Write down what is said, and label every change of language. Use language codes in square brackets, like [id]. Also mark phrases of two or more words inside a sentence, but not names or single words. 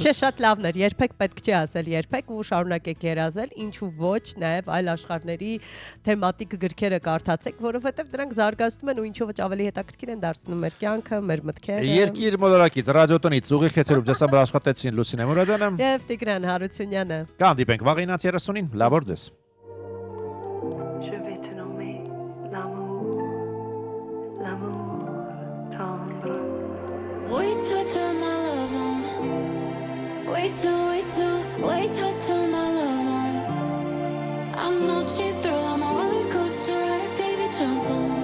[hy] Չէ, շատ լավն էր, երբեք պետք չի ասել երբեք ու շարունակեք գերազել, ինչու ոչ, նաեւ այլ աշխարհների թեմատիկ գրքերը կարդացեք, որովհետեւ դրանք զարգացնում են ու ինչու ոչ ավելի հետաքրքիր են դարձնում մեր կյանքը, մեր մտքերը։ Երկիր մոլորակից, ռադիոտնից ուղիղ եթերում ձեզ համար աշխատեցին Լուսինե Մուրադյանը եւ Տիգրան Հարությունյանը։ Կհանդիպենք վաղ 9:30-ին, լավ օր ձեզ։ [en] Wait till I turn my love on. Wait till I turn my love on. I'm no cheap thrill, I'm a roller coaster ride, baby, jump on.